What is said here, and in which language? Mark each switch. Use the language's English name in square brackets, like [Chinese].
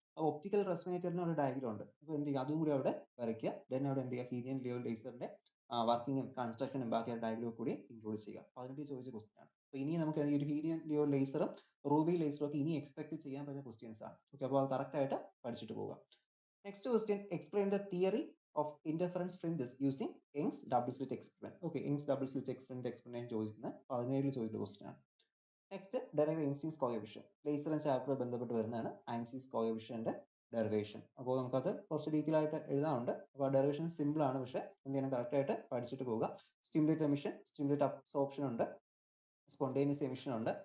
[Malayalam] അപ്പോൾ ഒപ്റ്റിക്കൽ റെസൊണേറ്ററിന് ഒരു ഡയഗ്രം ഉണ്ട്. അപ്പോൾ എന്ത് ചെയ്യുക, അതും കൂടി അവിടെ വരയ്ക്കുക. ദെൻ അവിടെ എന്ത് ചെയ്യുക, ഹീലിയം നിയോൺ ലേസറിന്റെ വർക്കിങ്ങും കൺസ്ട്രക്ഷനും ബാക്കി ഡയഗ്രം കൂടി ഇൻക്ലൂഡ് ചെയ്യുക. 18 ചോദിച്ച ക്വസ്റ്റ്യൻ ആണ്. അപ്പോൾ ഇനി നമുക്ക് ഈ ഒരു ഹീലിയം നിയോൺ ലേസറും റൂബി ലേസറും ഒക്കെ ഇനി എക്സ്പെക്ട് ചെയ്യാൻ പറ്റുന്ന ക്വസ്റ്റ്യൻസ് ആണ്. ഓക്കെ, അപ്പോൾ അത് കറക്റ്റ് ആയിട്ട് പഠിച്ചിട്ട് പോവുക. [English] Next question, explain the theory of interference fringes using Young's double slit experiment. Okay, Young's double slit experiment explanation [Malayalam] ചോദിക്കുന്നത് 17 ചോദിക്കുന്ന ക്വസ്റ്റ്യൻ ആണ്. Next, [English] Derive Einstein's coefficient. [Malayalam] Laser എന്ന ചാപ്റ്റർ ബന്ധപ്പെട്ട് വരുന്നതാണ് ഐൻസ്റ്റീൻസ് കോഎഫിഷ്യന്റ് ഡെറിവേഷൻ. അപ്പോൾ നമുക്കത് കുറച്ച് ഡീറ്റെയിൽ ആയിട്ട് എഴുതാറുണ്ട്. അപ്പോൾ ഡെറിവേഷൻ സിമ്പിൾ ആണ്, പക്ഷേ എന്ത് ചെയ്യണം, കറക്റ്റ് ആയിട്ട് പഠിച്ചിട്ട് പോവുക. സ്റ്റിമുലേറ്റ് എമിഷൻ, സ്റ്റിമുലേറ്റ് അബ്സോർപ്ഷൻ ഉണ്ട്, സ്പോണ്ടേനിയസ് എമിഷൻ ഉണ്ട്.